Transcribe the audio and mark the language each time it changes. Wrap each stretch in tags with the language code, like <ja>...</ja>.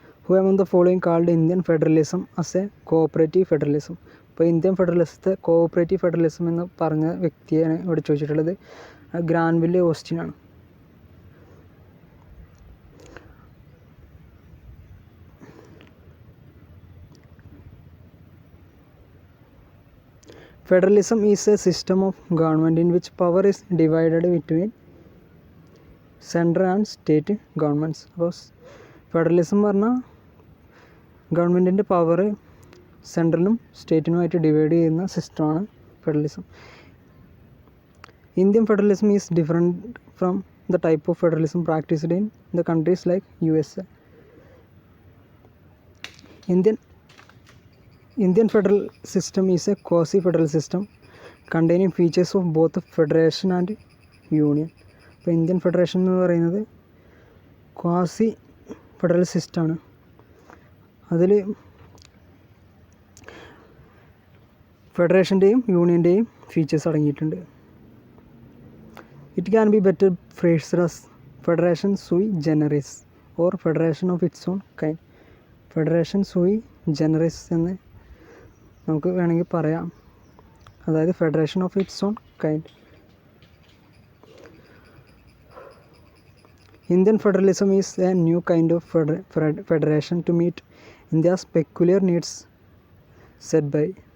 <en>Who among the following called Indian federalism as a cooperative federalism?</en> <ml>ഇപ്പോൾ Indian ഫെഡറലിസത്തെ cooperative federalism എന്ന് പറഞ്ഞ വ്യക്തിയാണ് ഇവിടെ ചോദിച്ചിട്ടുള്ളത്. ഗ്രാൻവില്ലെ ഓസ്റ്റിനാണ്.</ml> <en>Federalism is a system of government in which power is divided between central and state governments.</en> <ml>അപ്പോൾ federalism പറഞ്ഞാൽ ഗവൺമെൻറ്റിൻ്റെ power സെൻട്രലും സ്റ്റേറ്റിനുമായിട്ട് divide ചെയ്യുന്ന സിസ്റ്റമാണ് federalism.</ml> <en>Indian federalism is different from the type of federalism practised in the countries like USA. Indian federal system is a quasi-federal system containing features of both federation and union.</en> <ml>ഇപ്പോൾ Indian federation എന്ന് പറയുന്നത് quasi federal സിസ്റ്റമാണ്. അതിൽ ഫെഡറേഷൻ്റെയും യൂണിയൻ്റെയും features അടങ്ങിയിട്ടുണ്ട്.</ml> <en>It can be better phrased as federation sui generis or federation of its own kind.</en> <ml>Federation സൂയി ജനറിസ് എന്ന് നമുക്ക് വേണമെങ്കിൽ പറയാം, അതായത്</ml> <en>Federation of its own kind. Indian federalism is a new kind of federation to meet India's peculiar needs set by.</en>